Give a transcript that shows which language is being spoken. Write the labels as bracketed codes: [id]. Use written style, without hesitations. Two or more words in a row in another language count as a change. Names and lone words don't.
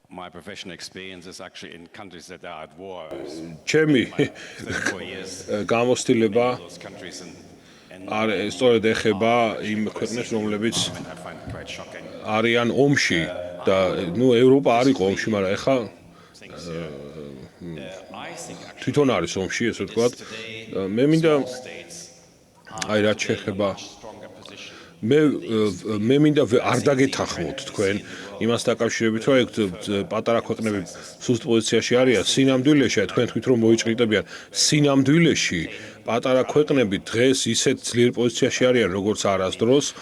[en] My professional experience is actually in countries that are at war. [ka] ჩემი [en] 34 years [ka] გამოცდილება [en] in those countries and [ka] სწორედ ეხება იმ ქვეყნებს, რომლებიც [en] I find it quite shocking. [ka] არიან ომში და ევროპა არ იყო ომში, მაგრამ ეხლა [en] I think [ka] თვითონ არის ომში, ესე ვთქვათ. მე მინდა აი რაც შეეხება მე მინდა არ დაგეთანხმოთ თქვენ იმას დაკავშირებით, რომ ეგ პატარა ქვეყნები სუსტ პოზიციაში არიან სინამდვილეში, თქვენ თქვით რომ მოიჭრიტებიან სინამდვილეში პატარა ქვეყნები დღეს ისეთ ძლიერ პოზიციაში არიან, როგორც არასდროს.